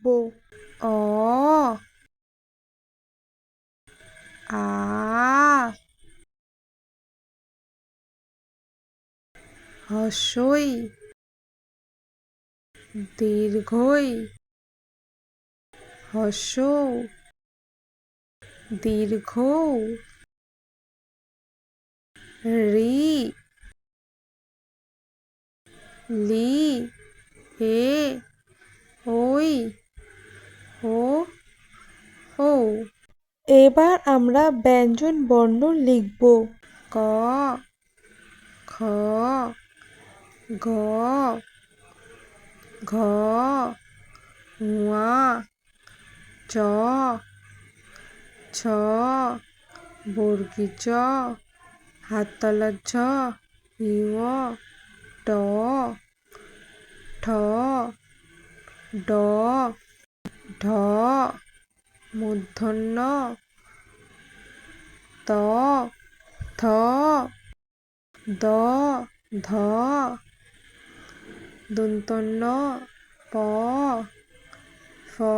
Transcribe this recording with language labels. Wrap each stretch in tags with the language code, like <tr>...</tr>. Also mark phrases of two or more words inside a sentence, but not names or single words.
<bn>অ আ হ্রস্বই দীর্ঘই হ্রস্ব দীর্ঘ রি লি এ ওই ও ও। এবার আমরা ব্যঞ্জন বর্ণ লিখব। ক খ গ ঘ ঙ চ ছ বর্গী চ হাততালা ঝ ঞ ট ঠ ড ঢ মূর্ধন্য ত থ দ ধ দন্তন্য প ফ</bn>